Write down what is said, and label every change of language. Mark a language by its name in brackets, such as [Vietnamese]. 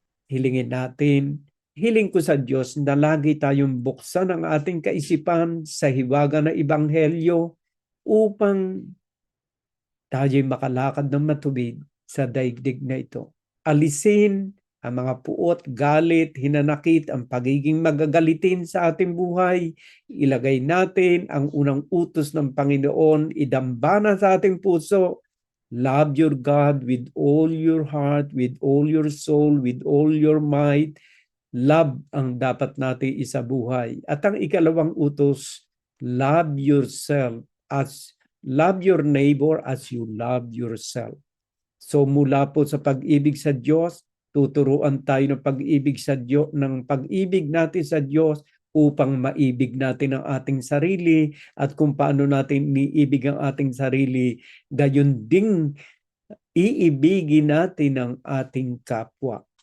[Filipino] Hilingin natin, hiling ko sa Diyos na lagi tayong buksan ang ating kaisipan sa hiwaga na ebanghelyo upang tayo'y makalakad ng matuwid sa daigdig na ito. Alisin ang mga puot, galit, hinanakit, ang pagiging magagalitin sa ating buhay. Ilagay natin ang unang utos ng Panginoon, idambana sa ating puso. [English] Love your God with all your heart, with all your soul, with all your might. [Filipino] Love ang dapat natin isabuhay. At ang ikalawang utos, [English] love yourself love your neighbor as you love yourself. [Filipino] So mula po sa pag-ibig sa Diyos, tuturuan tayo ng pag-ibig sa Diyos, ng pag-ibig natin sa Diyos upang maibig natin ang ating sarili at kung paano natin niibig ang ating sarili, gayon ding iibigin natin ang ating kapwa.